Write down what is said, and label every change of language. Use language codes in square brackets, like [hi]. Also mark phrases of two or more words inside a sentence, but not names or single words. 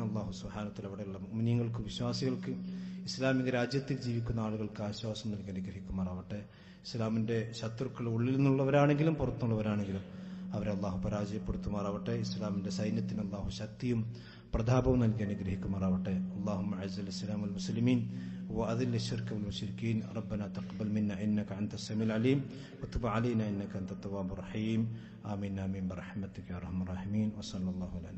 [ml] അല്ലാഹു [ar] سبحانه وتعالى [ml] അവിടെയുള്ള മുഅ്മിനീങ്ങൾക്ക്, വിശ്വാസികൾക്ക്, ഇസ്ലാമിക രാജ്യത്തിൽ ജീവിക്കുന്ന ആളുകൾക്ക് ആശ്വാസം നൽകി അനുഗ്രഹിക്കുമാറാവട്ടെ. ഇസ്ലാമിന്റെ ശത്രുക്കൾ ഉള്ളിൽ നിന്നുള്ളവരാണെങ്കിലും പുറത്തുള്ളവരാണെങ്കിലും അവരെ അല്ലാഹു പരാജയപ്പെടുത്തുമാറാവട്ടെ. ഇസ്ലാമിന്റെ സൈന്യത്തിന് അല്ലാഹു ശക്തിയും പ്രതാപവും നൽകി അനുഗ്രഹിക്കുമാറാവട്ടെ. [ar] اللهم أعز الإسلام والمسلمين وأذل الشرك والمشركين ربنا تقبل منا انك انت السميع العليم وتب علينا انك انت التواب الرحيم. آمين آمين برحمتك يا ارحم الراحمين. وصلى الله على